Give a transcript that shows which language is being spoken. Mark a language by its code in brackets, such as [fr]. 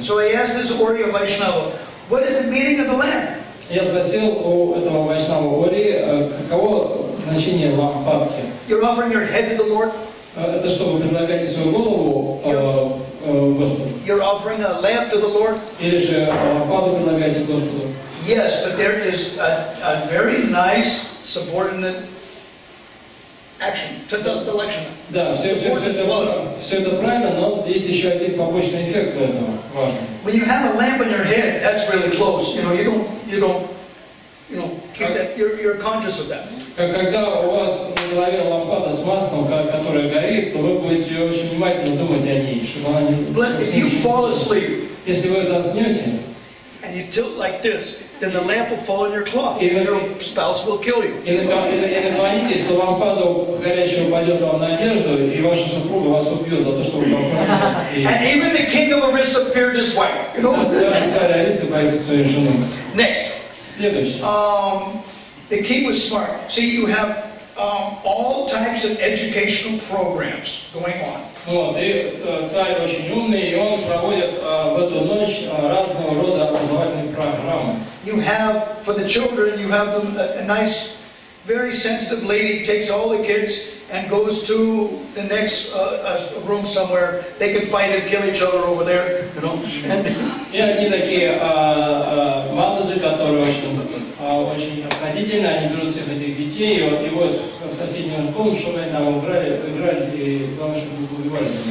[en] So I asked this Oriya Vaishnava, what is the meaning of the lamp? [ru] Я спросил у этого Вайшнава Ори, каково значение лампадки. [en] You're offering your head to the Lord? [ru] Это что, вы предлагаете свою голову Господу? [en] You're offering a lamp to the Lord? [ru] Или же лампаду предлагаете Господу? [en] Yes, but there is a very nice subordinate action, tadasta lakshana. [ru] Да, все это правильно, но есть еще один побочный эффект этого важный. [en] When you have a lamp in your head, that's really close. You don't keep that. You're conscious of that. [ru] Когда у вас на голове лампада с маслом, которая горит, то вы будете очень внимательно думать о ней, чтобы она не. [en] But if you fall asleep, [ru] если вы заснете, [en] and you tilt like this, then the lamp will fall in your cloth, and your spouse will kill you. [ru] И наклонитесь, то лампада горящая упадет вам на одежду, и ваша супруга вас убьет за то, что вы толкнули. [en] And even the king of Orissa feared his wife. [ru] Даже царь Арисы боится своей жены. [en] Next. [ru] Следующий. [en] The king was smart. See, you have all types of educational programs going on. [ru] Вот, и царь очень умный, и он проводит в эту ночь разного рода образовательные программы. [en] You have, for the children, you have a nice, very sensitive lady takes all the kids and goes to the next room somewhere. They can fight and kill each other over there, you know. [ru] И они такие малыши, которые очень обходительны, они берут всех этих детей и вот в соседнюю комнату, чтобы они там играли, и главное, чтобы их убивали.